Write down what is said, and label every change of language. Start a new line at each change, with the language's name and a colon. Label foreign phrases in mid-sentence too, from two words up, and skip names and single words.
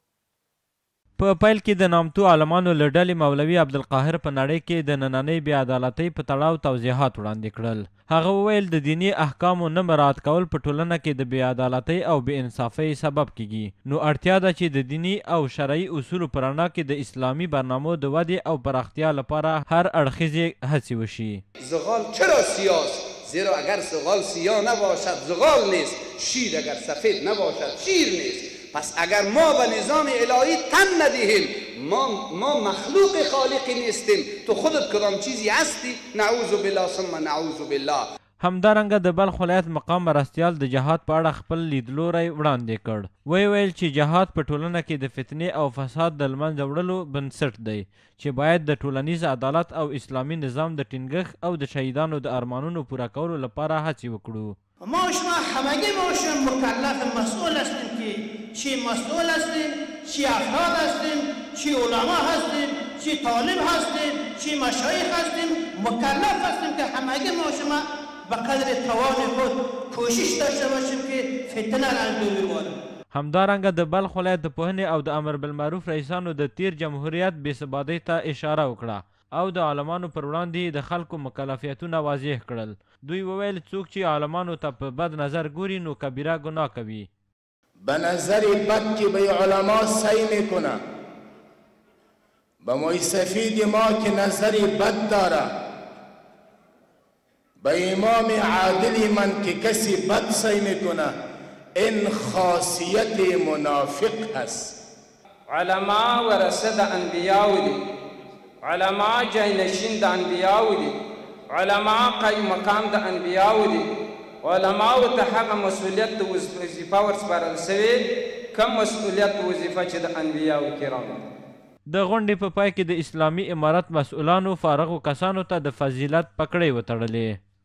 Pashto: په پیل کې د نامتو عالمانو له ډلې مولوي عبدالقاهر په نړۍ کې د نننۍ بې عدالتۍ په تړاو توضیحات وړاندې کړل. هغه وویل د دیني احکامو نه مراعات کول په ټولنه کې د بې عدالتۍ او بې انصافۍ سبب کیږي، نو اړتیا ده چې د دیني او شرعي اصولو په رڼا کې د اسلامي برنامو د ودې او پراختیا لپاره هر اړخیزې هڅې وشي.
Persian: زغال چرا سیاست؟ زیرا اگر زغال سیاه نباشد زغال نیست، شیر اگر سفید نباشد شیر نیست. پس اگر ما به نظام الهی تن ندهیم، ما مخلوق خالقی نیستیم. تو خودت کدام چیزی هستی؟
Arabic: نعوذ بالله ثم نعوذ بالله.
Pashto: همدارنګه د بلخ ولایت مقام مرستیال د جهاد په اړه خپل لیدلوری وړاندې کړ. ویل چې جهاد په ټولنه کې د فتنې او فساد د لمنځه وړلو بنسټ دی چې باید د ټولنیز عدالت او اسلامي نظام د ټینګښت او د شهیدانو د ارمانونو پوره کولو لپاره هڅې وکړو.
Persian: ما شما همگی باشیم مکلف مسئول هستیم که چی مسئول هستیم، چی افراد هستیم، چی علما هستیم، چی طالب هستیم، چی مشایخ هستیم، مکلف هستیم که همگی ما شما به قدر توان خود کوشش داشته باشیم که فتنه را دور ببریم.
Pashto: همدارنګه د بلخ ولایت د پوهنې او د امر بالمعروف رئیسانو د تیر جمهوریت بې ثباتۍ ته اشاره وکړه او د عالمانو پر وړاندې د خلکو مکلفیتونه واضح کړل. دوی وویل څوک چې عالمانو ته په بد نظر ګوري نو کبیره گناه کوي.
Persian: به نظر بد که به علما سعی میکنه، به موی سفید ما که نظر بد داره، به امام عادل من که کسی بد سعی میکنه، این خاصیت منافق هست.
Pashto: علما ورثه انبیاء دي، علما جاینشین د انبیاء دي، علما قایم مقام د انبیاء دي. علما ته هغه مسؤلیت د وظیفه ورسپارل شوې کوم مسؤلیت وظیفه چې د انبیاء کرامو. د غونډې په پای کې د اسلامي امارت مسؤلانو فارغو کسانو ته د فضیلت پکړې وتړلې.